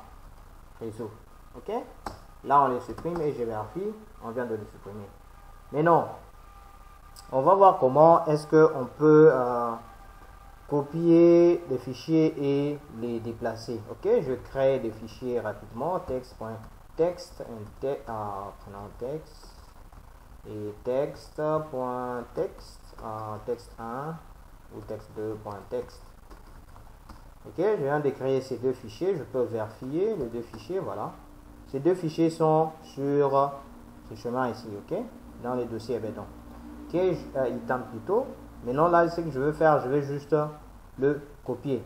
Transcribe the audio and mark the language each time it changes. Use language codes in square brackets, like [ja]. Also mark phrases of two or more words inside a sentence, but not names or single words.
[fr] Réseau, ok. Là, on les supprime et je vérifie, on vient de les supprimer. Mais non, on va voir comment est-ce qu'on peut copier les fichiers et les déplacer. Ok, je crée des fichiers rapidement, text.text, text et text.text, text1 ou text2.text. Ok, je viens de créer ces deux fichiers, je peux vérifier les deux fichiers, voilà. Ces deux fichiers sont sur ce chemin ici, ok, dans les dossiers béton. Ok, item plutôt. Maintenant, là, ce que je veux faire, je vais juste le copier.